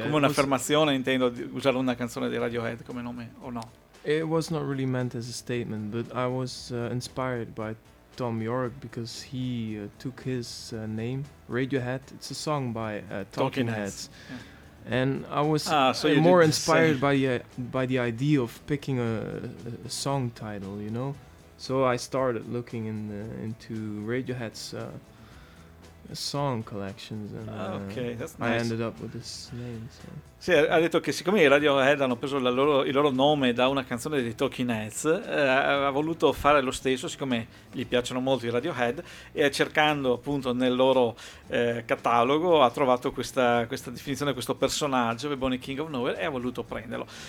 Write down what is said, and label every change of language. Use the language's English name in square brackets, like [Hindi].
[Italian] Come un'affermazione, intendo, di usare una canzone di Radiohead come nome o no? [English] It was not really meant as a statement, but I was inspired by Tom York because he took his name Radiohead. It's a song by Talking Heads. Yeah. And I was more inspired by the idea of picking a song title, you know. So I started looking into Radiohead's song collections, and nice. I ended up with this name. So. [Italian] Sì, ha detto che siccome i Radiohead hanno preso il loro nome da una canzone dei Talking Heads, ha voluto fare lo stesso, siccome gli piacciono molto i Radiohead, e cercando appunto nel loro catalogo ha trovato questa definizione, questo personaggio, The Bonnie King of Nowhere, e ha voluto prenderlo.